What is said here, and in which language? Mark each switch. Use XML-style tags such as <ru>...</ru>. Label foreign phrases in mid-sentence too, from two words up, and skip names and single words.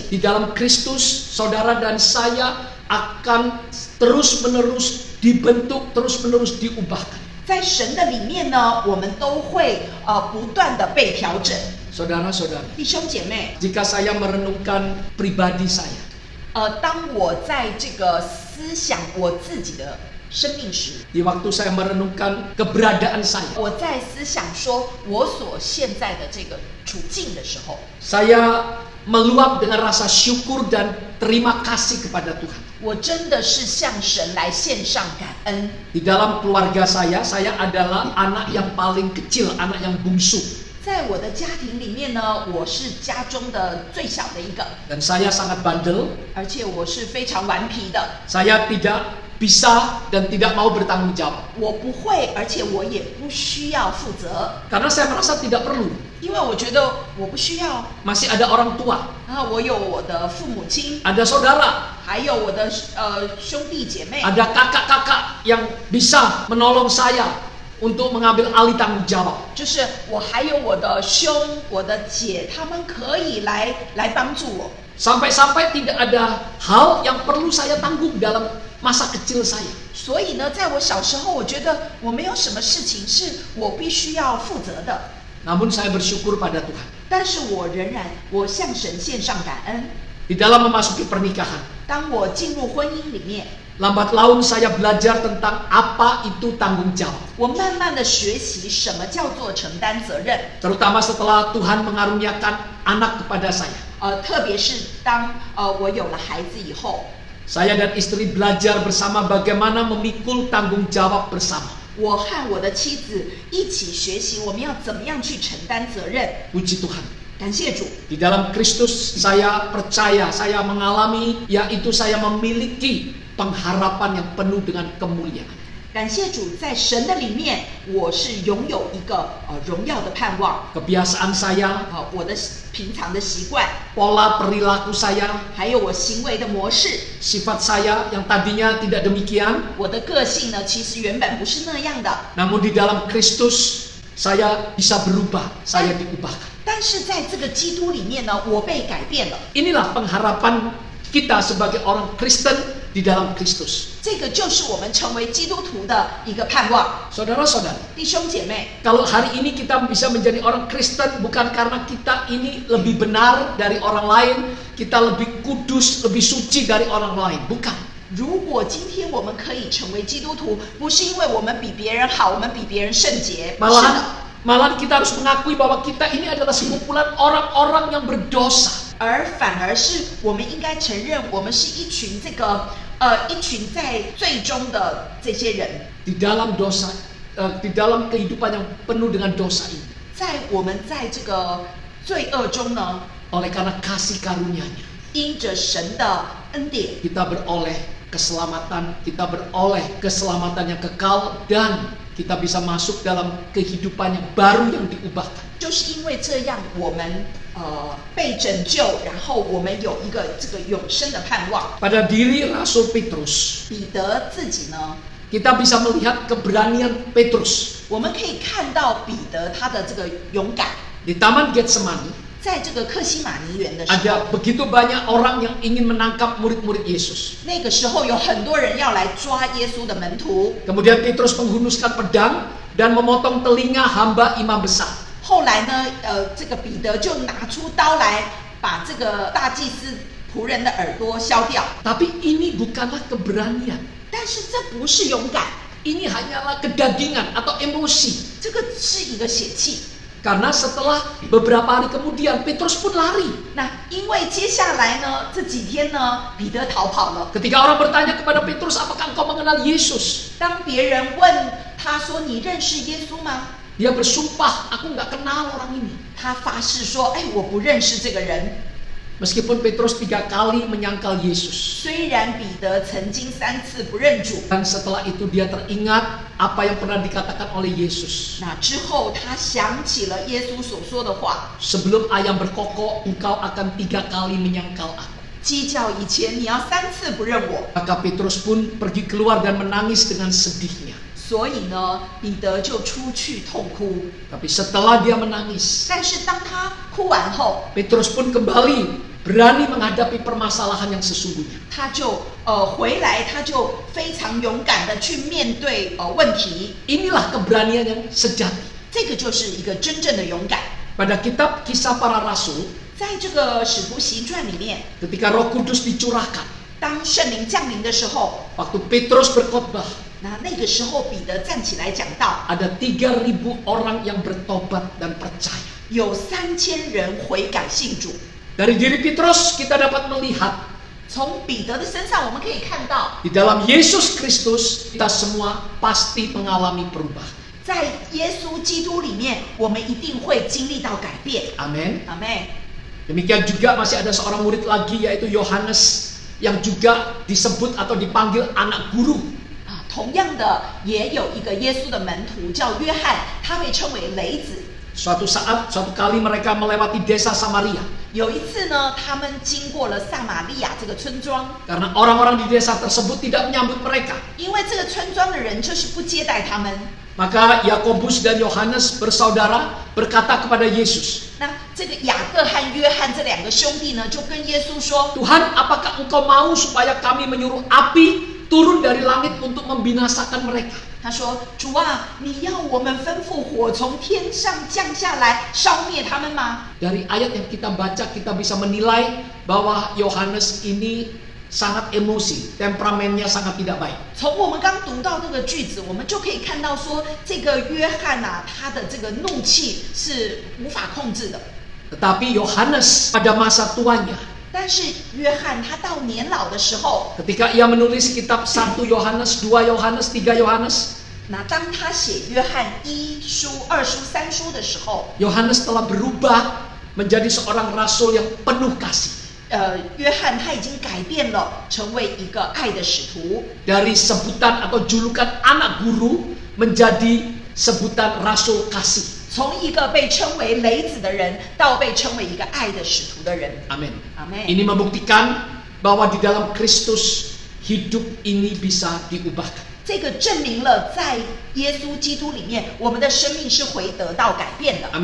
<id>di dalam Kristus saudara dan saya akan terus-menerus dibentuk, terus-menerus diubahkan.</id> <zh>在神的里面呢，我们都会不断的被调整。</zh> <id>Saudara-saudari,</id> <zh>弟兄姐妹，</zh> <id>jika saya merenungkan pribadi saya,</id> <zh>当我在这个思想我自己的生命时，</zh> <id>di waktu saya merenungkan keberadaan saya,</id> <zh>我在思想说我所现在的这个处境的时候，</zh> <id>saya meluap dengan rasa syukur dan terima kasih kepada Tuhan.</id> <zh>我真的是向神来献上感恩。</zh> <id>Di dalam keluarga saya adalah anak yang paling kecil, anak yang bungsu.</id> <zh>在我的家庭里面呢，我是家中的最小的一个，</zh> <id>Dan saya sangat bandel.</id> <zh>而且我是非常顽皮的，</zh> <id>Saya tidak bisa dan tidak mau bertanggung jawab.</id> <zh>我不会，而且我也不需要负责，</zh> <id>Karena saya merasa tidak perlu.</id> <zh>因为我觉得我不需要。</zh> <id>Masih ada orang tua,</id> <zh>我有我的父母亲，</zh> <id>ada saudara,</id> <zh>还有我的兄弟姐妹，</zh> <id>ada kakak-kakak yang bisa menolong saya untuk mengambil alih tanggung jawab.</id> <zh>就是我还有我的兄、我的姐，他们可以来帮助我。</zh> <id>Sampai-sampai tidak ada hal yang perlu saya tanggung dalam masa kecil saya.</id> <zh>所以呢，在我小时候，我觉得我没有什么事情是我必须要负责的。</zh> <id>Namun saya bersyukur pada Tuhan.</id> <zh>但是我仍然，我向神献上感恩。</zh> <id>Di dalam memasuki pernikahan,</id> <zh>当我进入婚姻里面，</zh> <id>lambat laun saya belajar tentang apa itu tanggung jawab.</id> <zh>我慢慢的学习什么叫做承担责任。</zh> <id>Terutama setelah Tuhan mengaruniakan anak kepada saya.</id> <zh>特别是当我有了孩子以后，</zh> <id>Saya dan istri belajar bersama bagaimana memikul tanggung jawab bersama.</id> <zh>我和我的妻子一起学习，我们要怎么样去承担责任。</zh> <id>Puji Tuhan.</id> <zh>感谢主，</zh> <id>Di dalam Kristus saya percaya, saya mengalami, yaitu saya memiliki pengharapan yang penuh dengan kemuliaan.</id> <zh>感谢主，在神的里面，我是拥有一个荣耀的盼望。</zh> <id>Kebiasaan saya,</id> <zh>我的平常的习惯，</zh> <id>pola perilaku saya,</id> <zh>还有我行为的模式，</zh> <id>sifat saya yang tadinya tidak demikian,</id> <zh>我的个性呢，其实原本不是那样的。</zh> <id>namun di dalam Kristus saya bisa berubah, saya diubahkan.</id> <zh>但是在这个基督里面呢，我被改变了。</zh> <id>Inilah pengharapan kita sebagai orang Kristen di dalam Kristus.</id> <zh>这个就是我们成为基督徒的一个盼望。</zh> <id>Saudara-saudara,</id> <zh>弟兄姐妹，</zh> <id>kalau hari ini kita bisa menjadi orang Kristen bukan karena kita ini lebih benar dari orang lain, kita lebih kudus, lebih suci dari orang lain, bukan.</id> <zh>如果今天我们可以成为基督徒，不是因为我们比别人好，我们比别人圣洁，不是的，</zh> <id>Malahan kita harus mengakui bahwa kita ini adalah sekumpulan orang-orang yang berdosa.</id> <zh>而反而是我们应该承认，我们是一群一群在最终的这些人，</zh> <id>Di dalam dosa, di dalam kehidupan yang penuh dengan dosa ini.</id> <zh>我们在这个罪恶中呢，</zh> <id>Oleh karena kasih karunia-Nya,</id> <zh>因着神的恩典，</zh> <id>kita beroleh keselamatan, kita beroleh keselamatan yang kekal, dan kita bisa masuk dalam kehidupan yang baru yang diubahkan.</id> <zh>就是因为这样，我们被拯救，然后我们有一个这个永生的盼望。</zh> <id>Pada diri Rasul Petrus,</id> <zh>彼得自己呢，</zh> <id>kita bisa melihat keberanian Petrus.</id> <zh>我们可以看到彼得他的这个勇敢。</zh> <id>Di Taman Getsemani,</id> <zh>在这个克西马尼园的时候，</zh> <id>ada begitu banyak orang yang ingin menangkap murid-murid Yesus.</id> <zh>那个时候有很多人要来抓耶稣的门徒。</zh> <id>Kemudian Petrus menghunuskan pedang dan memotong telinga hamba imam besar.</id> <zh>后来呢，这个彼得就拿出刀来，把这个大祭司仆人的耳朵削掉。</zh> <id>Tapi ini bukanlah keberanian.</id> <zh>但是这不是勇敢，</zh> <id>Ini hanyalah kedagingan atau emosi.</id> <zh>这个是一个血气。</zh> <id>Karena setelah beberapa hari kemudian Petrus pun lari.</id> <zh>那因为接下来呢，这几天呢，彼得逃跑了。</zh> <id>Ketika orang bertanya kepada Petrus, apakah engkau mengenal Yesus?</id> <zh>当别人问他说：“你认识耶稣吗？”</zh> <id>Dia bersumpah, aku nggak kenal orang ini.</id> <zh>他发誓说：“哎，我不认识这个人。”</zh> <id>Meskipun Petrus 3 kali menyangkal Yesus.</id> <zh>虽然彼得曾经3次不认主，</zh> <id>Dan setelah itu dia teringat apa yang pernah dikatakan oleh Yesus.</id> <zh>那之后他想起了耶稣所说的话：</zh> <id>Sebelum ayam berkokok, engkau akan 3 kali menyangkal aku.</id> <zh>鸡叫以前你要3次不认我。</zh> <id>Maka Petrus pun pergi keluar dan menangis dengan sedihnya.</id> <zh>所以呢，彼得就出去痛哭。</zh> <id>Tapi setelah dia menangis,</id> <zh>但是当他哭完后，</zh> <id>Petrus pun kembali berani menghadapi permasalahan yang sesungguhnya.</id> <zh>他就回来，他就非常勇敢的去面对问题。</zh> <id>Inilah keberanian yang sejati.</id> <zh>这个就是一个真正的勇敢。</zh> <id>Pada kitab Kisah Para Rasul,</id> <zh>在这个使徒行传里面，</zh> <id>ketika Roh Kudus dicurahkan,</id> <zh>当圣灵降临的时候，</zh> <id>waktu Petrus berkhotbah,</id> <zh>那个时候彼得站起来讲道，</zh> <id>ada 3.000 orang yang bertobat dan percaya.</id> <zh>有3000人悔改信主。</zh> <id>Dari diri Petrus kita dapat melihat</id> <zh>从彼得的身上，我们可以看到，</zh> <id>di dalam Yesus Kristus kita semua pasti mengalami perubahan.</id> <zh>在耶稣基督里面，我们一定会经历到改变。</zh> <id>Amin.</id> <zh>阿妹，</zh> <id>Demikian juga masih ada seorang murid lagi yaitu Yohanes yang juga disebut atau dipanggil anak guru.</id> <zh>同样的，也有一个耶稣的门徒叫约翰，他被称为雷子。</zh> <id>Suatu kali mereka melewati desa Samaria.</id> <zh>有一次呢，他们经过了撒玛利亚这个村庄，</zh> <id>Karena orang-orang di desa tersebut tidak menyambut mereka.</id> <zh>因为这个村庄的人就是不接待他们。</zh> <id>Maka Yakobus dan Yohanes bersaudara berkata kepada Yesus,</id> <zh>那这个雅各和约翰这2个兄弟呢，就跟耶稣说：</zh> <id>Tuhan, apakah engkau mau supaya kami menyuruh api turun dari langit untuk membinasakan mereka?</id> <zh>他说：“主啊，你要我们吩咐火从天上降下来，烧灭他们吗？”</zh> <id>Dari ayat yang kita baca kita bisa menilai bahwa Yohanes ini sangat emosi, temperamennya sangat tidak baik.</id> <zh>从我们刚读到这个句子，我们就可以看到说，这个约翰啊，他的这个怒气是无法控制的。</zh> <id>Tetapi Yohanes pada masa tuanya,</id> <zh>但是约翰他到年老的时候，</zh> <id>ketika ia menulis kitab 1 Yohanes, 2 Yohanes, 3 Yohanes,</id> <zh>那当他写约翰1书、2书、3书的时候，</zh> <id>Yohanes telah berubah menjadi seorang rasul yang penuh kasih.</id> <zh>约翰他已经改变了，成为一个爱的使徒，</zh> <id>Dari sebutan atau julukan anak guru menjadi sebutan rasul kasih.</id> <zh>从一个被称为雷子的人，到被称为一个爱的使徒的人。</zh> <id>Amin.</id> <zh>Amin.</zh> <id>Ini membuktikan bahwa di dalam Kristus hidup ini bisa diubahkan.</id> <zh>这个证明了在耶稣基督里面，我们的生命是会得到改变的。</zh>